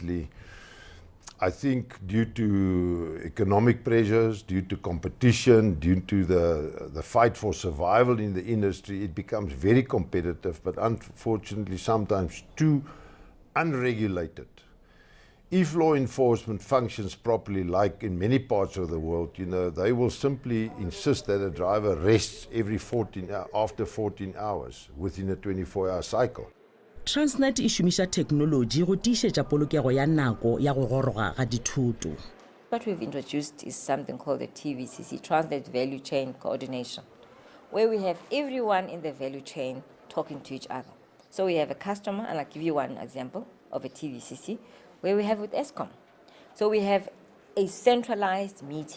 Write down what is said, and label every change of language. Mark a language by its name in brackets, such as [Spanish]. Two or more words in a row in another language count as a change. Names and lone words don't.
[English] But unfortunately, I think due to economic pressures, due to competition, due to the fight for survival in the industry, it becomes very competitive, but unfortunately sometimes too unregulated. If law enforcement functions properly, like in many parts of the world, they will simply insist that a driver rests after 14 hours within a 24-hour cycle. [Northern Sotho] Transnet e šomiša technology go tiišetša polokego ya nako ya go goroga ga dithoto. [English] What we've introduced is something called the TVCC, Transnet Value Chain Coordination, where we have everyone in the value chain talking to each other. So we have a customer, and I'll give you one example of a TVCC, where we have with Eskom. So we have a centralized meeting.